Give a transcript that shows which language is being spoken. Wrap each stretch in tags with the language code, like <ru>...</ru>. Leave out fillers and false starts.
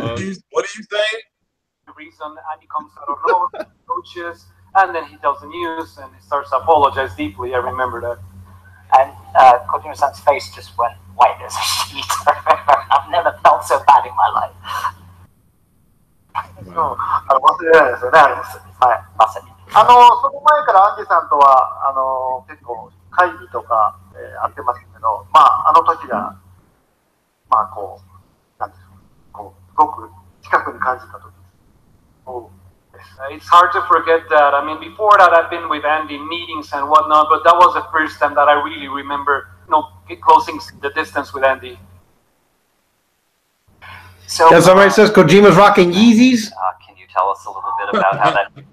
<en>What do you think? The reason, and he comes out of nowhere, coaches, and then he tells the news and he starts to apologize deeply. I remember that. And Kojima-san's face just went white as a sheet. I've never felt so bad in my life.</en> <ja>忘れられないですよね、あれです。はい。まさに。その前からアンジさんとは結構会議とか、会ってますけど、まあ時がまあこうなんていうこうすごく近くに感じた時です。</ja> <en>It's hard to forget that. I mean, before that, I've been with Andy in meetings and whatnot, but that was the first time that I really remember, closing the distance with Andy. So somebody says Kojima's rocking Yeezys. Can you tell us a little bit about how that?</en>